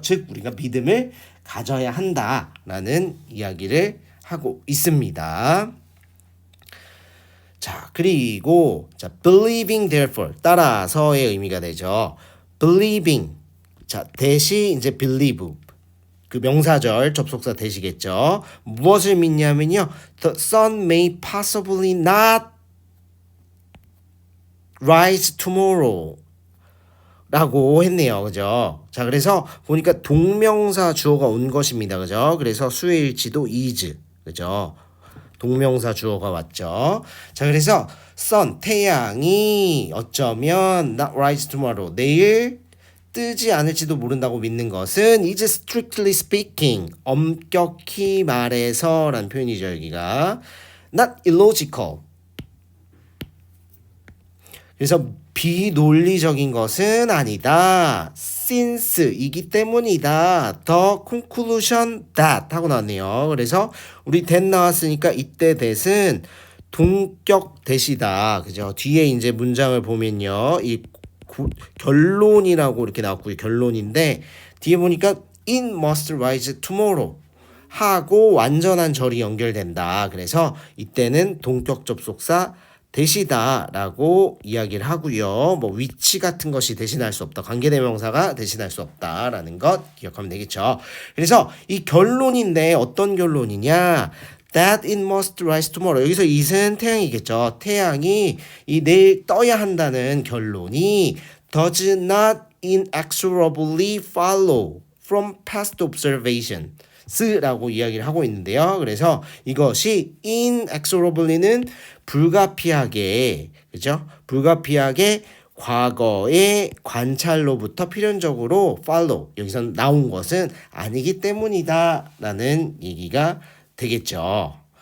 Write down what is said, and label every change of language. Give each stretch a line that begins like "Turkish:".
Korean: 즉 우리가 믿음을 가져야 한다라는 이야기를 하고 있습니다. 자, 그리고 자,
English: believing therefore
Korean: 따라서의 의미가 되죠. believing 자, 대시 이제 believe 그 명사절 접속사 대시겠죠. 무엇을 믿냐면요.
English: The sun may possibly not rise tomorrow
Korean: 라고 했네요. 그죠? 자, 그래서 보니까 동명사 주어가 온 것입니다. 그죠? 그래서 수의 일치도 is. 그죠? 동명사 주어가 왔죠. 자, 그래서 sun 태양이 어쩌면
English: not rise tomorrow
Korean: 내일 뜨지 않을지도 모른다고 믿는 것은
English: is strictly speaking
Korean: 엄격히 말해서라는 표현이죠. 여기가
English: not illogical
Korean: 그래서 비논리적인 것은 아니다. since 이기 때문이다.
English: the conclusion that
Korean: 하고 나왔네요. 그래서 우리 that 나왔으니까 이때 that은 동격 that이다. 그죠? 뒤에 이제 문장을 보면요. 이 결론이라고 이렇게 나왔고요. 결론인데 뒤에 보니까
English: it must rise tomorrow
Korean: 하고 완전한 절이 연결된다. 그래서 이때는 동격 접속사 대시다라고 이야기를 하고요. 뭐 위치 같은 것이 대신할 수 없다. 관계대명사가 대신할 수 없다라는 것 기억하면 되겠죠. 그래서 이 결론인데 어떤 결론이냐?
English: That it must rise tomorrow.
Korean: 여기서 it은 태양이겠죠. 태양이 이 내일 떠야 한다는 결론이
English: does not inexorably follow from past observation.
Korean: 라고 이야기를 하고 있는데요. 그래서 이것이 inexorably는 불가피하게 그죠? 불가피하게 과거의 관찰로부터 필연적으로 follow 여기서 나온 것은 아니기 때문이다라는 얘기가 되겠죠.